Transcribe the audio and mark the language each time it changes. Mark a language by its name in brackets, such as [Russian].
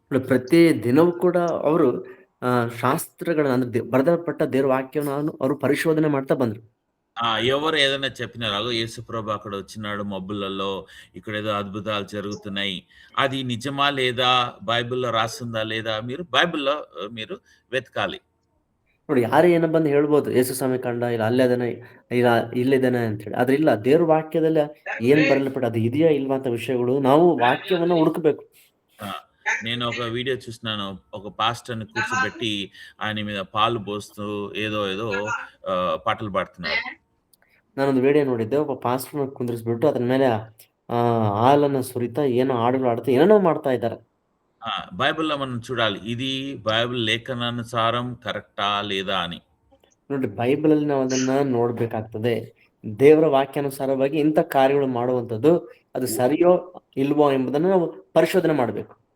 [Kannada] ಪ್ರತಿ ದಿನವೂ ಕೂಡ ಅವರು ಶಾಸ್ತ್ರಗಳನ್ನ ಅಂದ್ರೆ ಬರೆದಲ್ಪಟ್ಟ ದೇವರ ವಾಕ್ಯವನ್ನು ಅವರು ಪರಿಶೋಧನೆ ಮಾಡ್ತಾ ಬಂದ್ರು. [Telugu] ఎవరు ఏదైనా చెప్పినారు, యేసు ప్రభు అక్కడ వచ్చినాడు మబ్బులలో, ఇక్కడ ఏదో అద్భుతాలు జరుగుతున్నాయి, అది నిజమా లేదా, బైబిల్లో రాసిందా లేదా, మీరు బైబిల్లో మీరు వెతకాలి. [Kannada] ನೋಡಿ ಯಾರೇ ಏನೋ ಬಂದು ಹೇಳ್ಬೋದು ಯೇಸು ಸ್ವಾಮಿ ಕಂಡ ಇಲ್ಲ ಅಲ್ಲೇ ಅದಾನೆ ಇಲ್ಲ ಇಲ್ಲಿದ್ದಾನೆ ಅಂತ ಹೇಳಿ. ಆದ್ರೆ ಇಲ್ಲ, ದೇವ್ರ వాక్యದಲ್ಲಿ ಏನ್ ಬರಲ್ಪಟ್ಟ అది ಇದೆಯಾ ఇల్వా ಅಂತ విషయಗಳು ನಾವು వాక్యವನ್ನು ಹುಡುಕಬೇಕು. [Telugu] నేను ఒక వీడియో చూసినాను. ఒక పాస్టర్‌ని కూర్చోబెట్టి ఆయన మీద పాలు పోస్తూ ఏదో ఏదో పాటలు పాడుతున్నారు. [Kannada] ನಾನೊಂದು ವಿಡಿಯೋ ನೋಡಿದ್ದೆ. ಒಬ್ಬ ಪಾಸ್ಟರ್‌ನ ಕುಂದ್ರಿಸ್ಬಿಟ್ಟು ಅದ್ರ ಮೇಲೆ ಹಾಲನ್ನ ಸುರಿತಾ ಏನೋ ಹಾಡುಗಳು ಆಡ್ತಾ ಏನೇನೋ ಮಾಡ್ತಾ ಇದ್ದಾರೆ. [Telugu] బైబిల్‌లో మనం చూడాలి. ఇది బైబిల్ లేఖనానుసారం కరెక్టా లేదా అని. [Kannada] ನೋಡಿ, ಬೈಬಲಲ್ಲಿ ನಾವು ಅದನ್ನ ನೋಡ್ಬೇಕಾಗ್ತದೆ. ದೇವರ ವಾಕ್ಯಾನುಸಾರವಾಗಿ ಇಂಥ ಕಾರ್ಯಗಳು ಮಾಡುವಂಥದ್ದು ಅದು ಸರಿಯೋ ಇಲ್ವೋ ಎಂಬುದನ್ನು ನಾವು ಪರಿಶೋಧನೆ ಮಾಡಬೇಕು.